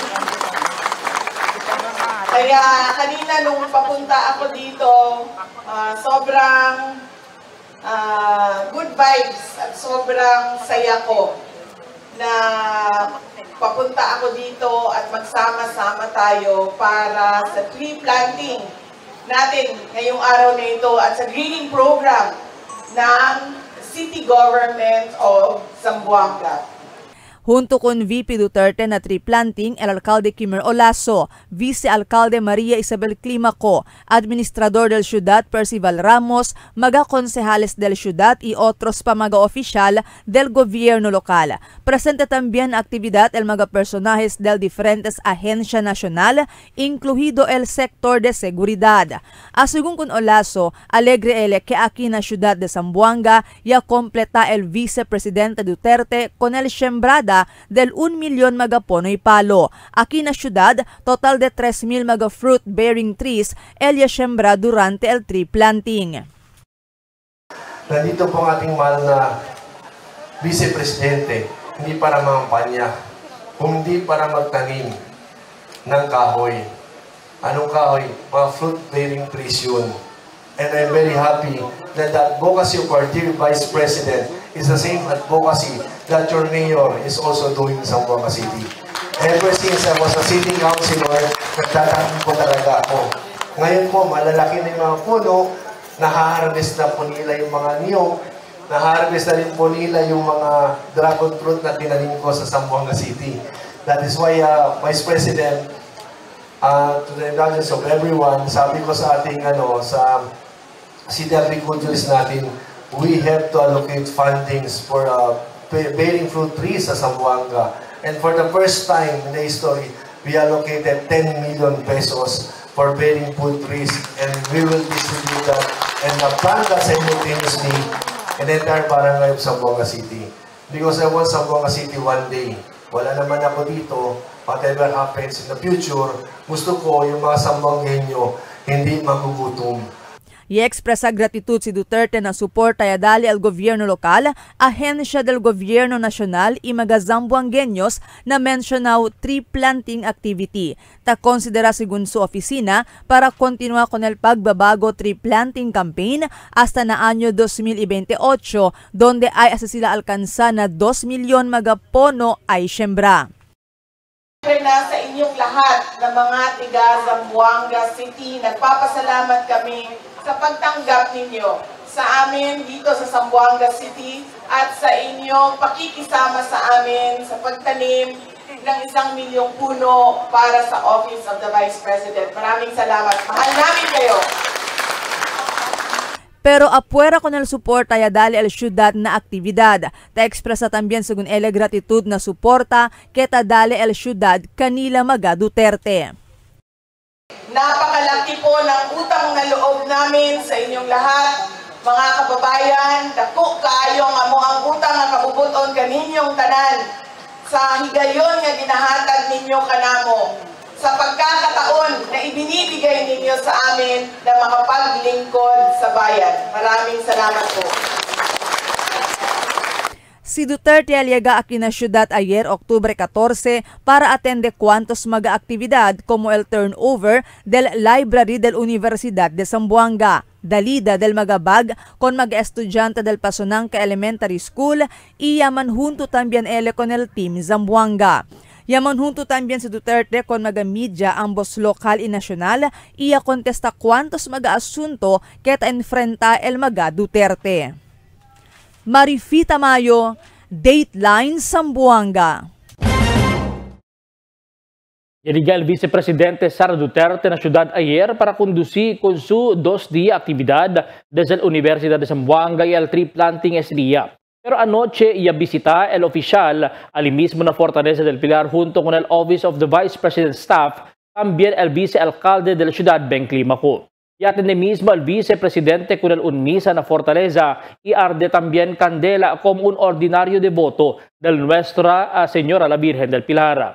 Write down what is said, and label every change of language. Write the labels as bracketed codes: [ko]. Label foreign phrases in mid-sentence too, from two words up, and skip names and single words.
[tl] Kaya kanina nung papunta ako dito, sobrang [en] good vibes [tl] at sobrang saya ko na papunta ako dito at magsama-sama tayo para sa [en] tree planting [tl] natin ngayong araw na ito at sa [en] greening program [tl] ng City Government of Zamboanga. [cbk] Junto con VP Duterte na [en] tree planting, [cbk] el alcalde Kimer Olaso, vice-alcalde Maria Isabel Climaco, administrador del ciudad Percival Ramos, mga konsehales del ciudad y otros pa mga oficial del gobierno local. Presente también actividad el mga personajes del diferentes agencia nacional, incluido el sector de seguridad. Asigun con Olaso, alegre ele que aquí na ciudad de Zamboanga ya completa el vicepresidente Duterte con el sembrada del 1 milyon mga pono y palo. Aquí na syudad, total de 3,000 mga [en] fruit-bearing trees [cbk] elya siembra durante el [en] tree planting. [tl] Nandito po ang ating mahal na Vice-Presidente, hindi para mangampanya, kundi para magtanim ng kahoy. Anong kahoy? Mga [en] fruit-bearing trees [tl] yun. [en] And I'm very happy that the advocacy of our dear Vice President is the same advocacy that your mayor is also doing in Zamboanga City. Ever since I was a city councilor, [tl] nagtatanong po talaga ako. Ngayon po, malalaki na yung mga puno, nahaharvest na po nila yung mga niyog, na-harvest na rin po nila yung mga [en] dragon fruit [tl] na tinanim ko sa Zamboanga City. [en] That is why, Vice President, to the indulgence of everyone, [tl] sabi ko sa ating sa [en] city agriculturists [tl] natin, [en] we have to allocate fundings for bearing fruit trees sa Zamboanga. And for the first time in the history, we allocated 10 million pesos for bearing fruit trees, and we will distribute that and plant that simultaneously in the entire barangay of Zamboanga City. Because I want Zamboanga City one day. [tl] Wala naman ako dito. [en] Whatever happens in the future, [tl] gusto ko yung mga Zamboangueño hindi magugutom. [cbk] I-expresa gratitud si Duterte na suporta ya dali al gobyerno lokal, ahensya del gobyerno nasyonal y mga Zamboangueños na mencionaw [en] tree planting activity. [cbk] Ta konsidera según su oficina para continua con el pagbabago tree planting campaign hasta na año 2028, donde ay asa sila alkansa na 2 milyon mga pono ay siyembra. [tl] Na sa inyong lahat na mga tiga Zamboanga City, nagpapasalamat kami sa pagtanggap ninyo sa amin dito sa Zamboanga City at sa inyong pakikisama sa amin sa pagtanim ng 1 milyong puno para sa Office of the Vice President. Maraming salamat. Mahal namin kayo. [cbk] Pero apuera con el suporta ya dali al ciudad na aktibidad. Ta expresa también según ele gratitud na suporta que ta dali al ciudad kanila mga Duterte. [tl] Napakalaki po ng utang na loob namin sa inyong lahat, mga kababayan. [ceb] Dako kaayo nga mo ang utang nga kabubuton kaninyong tanan sa higayon nga ginahatag ninyo kanamo. [tl] Sa pagkakataon na ibinibigay ninyo sa amin na makapaglingkod sa bayan. Maraming salamat po. [cbk] Si Duterte aliaga aquí na ciudad ayer, Octubre 14, para atende cuantos mga aktibidad como el turnover del Library del Universidad de Zamboanga, dalida del magabag con mga estudyante del Pasonanca Elementary School y yaman junto también ele con el team Zamboanga. Yaman junto también si Duterte con mga media ambos lokal y nasyonal iya kontesta cuantos mga asunto que ta enfrenta el mga Duterte. Marifita Mayo, Dateline Zamboanga. Llegó el vicepresidente Sara Duterte na ciudad ayer para conducir con su 2-día actividad desde la Universidad de Zamboanga y el tree planting ese día. Pero anoche iba a visitar el oficial al mismo na Fortaleza del Pilar junto con el Office of the Vice President Staff, también el vicealcalde de la ciudad, Ben Climaco. Y atende mismo el vicepresidente con el unmisa na Fortaleza y arde también candela como un ordinario devoto de Nuestra Señora la Virgen del Pilar.